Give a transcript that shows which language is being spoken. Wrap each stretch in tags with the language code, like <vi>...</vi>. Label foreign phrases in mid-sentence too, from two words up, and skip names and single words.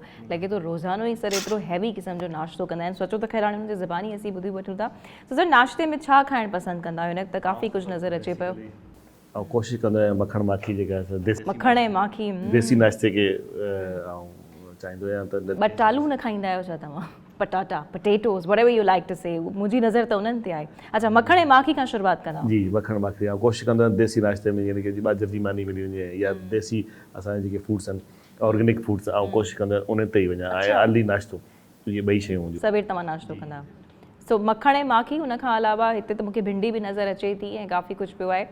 <sd>लॻे थो रोज़ानो ई सर एतिरो हैवी क़िस्म जो नाश्तो कंदा आहिनि। सोचो त ख़ैर हाणे हुनजी ज़बानी असीं ॿुधी वठूं था। त सर नाश्ते में छा खाइणु पसंदि कंदा आहियो? हिन वक़्तु काफ़ी कुझु नज़र अचे पियो। ऐं कोशिशि कंदो आहियां मखण माखी जेका आहे देसी मखण ऐं माखी देसी नाश्ते खे चाहींदो आहियां त बटालू न खाईंदा आहियो छा तव्हां? पटाटा पटेटोज़</sd> <en>whatever you like to say</en> <sd>मुंहिंजी नज़र त उन्हनि ते आहे। अच्छा मखण ऐं माखी खां शुरूआति कंदा जी मखण माखी ऐं कोशिशि कंदो आहियां देसी नाश्ते में यानी की बाजरे जी मानी मिली वञे या देसी असांजा जेके फूड्स आहिनि</sd> <en>organic foods</en> <sd>ऐं कोशिशि कंदो आहियां उन ते ई वञा ऐं अर्ली नाश्तो इहे ॿई शयूं हुजनि। सवेर तव्हां नाश्तो कंदा आहियो। सो मखण ऐं माखी हुन खां अलावा हिते त मूंखे भिंडी बि नज़र अचे थी ऐं काफ़ी कुझु पियो आहे।</sd>